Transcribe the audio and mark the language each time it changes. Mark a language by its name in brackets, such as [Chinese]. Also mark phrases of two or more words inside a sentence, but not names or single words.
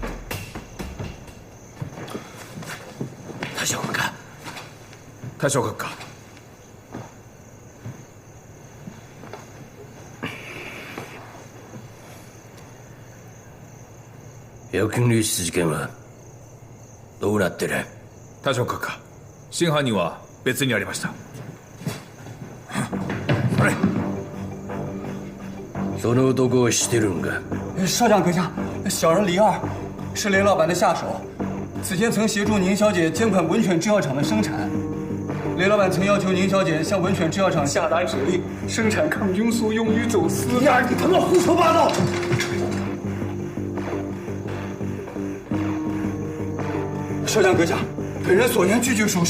[Japanese] 大将閣下，大将閣下。預金流出事件はどうなってる？大将閣下、真犯人は別にありました。その男を知ってるんか？ [Chinese] 少将阁下，小人李二是雷老板的下手，此前曾协助宁小姐监管文犬制药厂的生产。雷老板曾要求宁小姐向文犬制药厂下达指令，生产抗菌素用于走私。李二，你他妈胡说八道！少将阁下，本人所言句句属实。